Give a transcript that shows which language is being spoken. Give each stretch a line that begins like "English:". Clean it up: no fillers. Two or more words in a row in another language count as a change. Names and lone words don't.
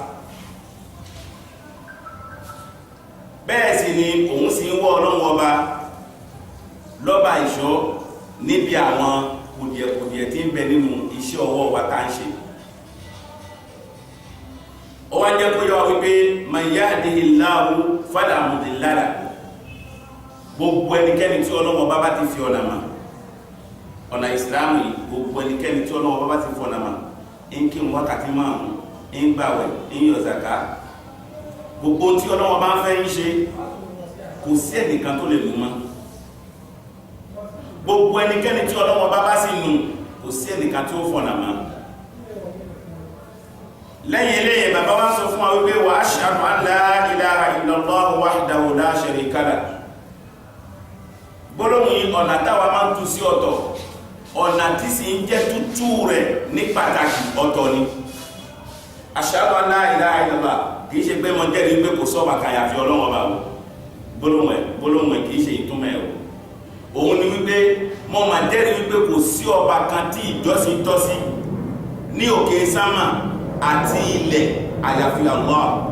Yoruba: Bẹ́ẹ̀ sì ni òun sì ń wọ́ Ọlọ́run ọba lọ́ba ìṣọ́ níbi àwọn kùdìẹ̀kùdìẹ̀ tí ń bẹ nínú iṣẹ́ ọwọ́ wa tá ń ṣe. Ó wá jẹ́ kó yọ wípé
Arabic: من يهده الله فلا مضل له,
Yoruba: gbogbo ẹnikẹ́ni tí Ọlọ́run ọba bá ti fi ọ̀nà mà, ọ̀nà ìsìláàmù yìí, gbogbo ẹnikẹ́ni tí Ọlọ́run ọba bá ti fi ọ̀nà mà, ń kí wákàtí márùn-ún, ń gbàwẹ̀, ń yọ zàká, gbogbo tí Ọlọ́run ọba ń fẹ́ ń ṣe, kò sí ẹnìkan tó lè mú mọ́. Gbogbo ẹnikẹ́ni tí Ọlọ́run ọba bá sì nù, kò sí ẹnìkan tí ó fọ̀nà mọ́. Lẹ́yìn eléyìí bàbá wa sọ fún wa wípé
Arabic: وأشهد أن لا إله إلا الله وحده لا شريك له.
Yoruba: Gbólóhùn yìí ọ̀nà táwa máa ń tú sí ọ̀tọ̀, ọ̀nà tí sì ń jẹ́ tútú rẹ̀ ní pàtàkì ọ̀tọ̀ ni.
Arabic: أشهد أن لا إله إلا الله
Yoruba: kìí ṣe pé mo jẹ́rìí pé kò sọ́ọ̀bà kan àyàfi Ọlọ́run ọba o, gbólóhùn ẹ̀ kìí ṣe ìtumọ̀ ẹ̀ o. Òun ni wípé mo máa jẹ́rìí wípé kò sí ọba kan tí ìjọsìn tọ́ sí ní òkè sámà àti ilẹ̀ àyàfi Allah.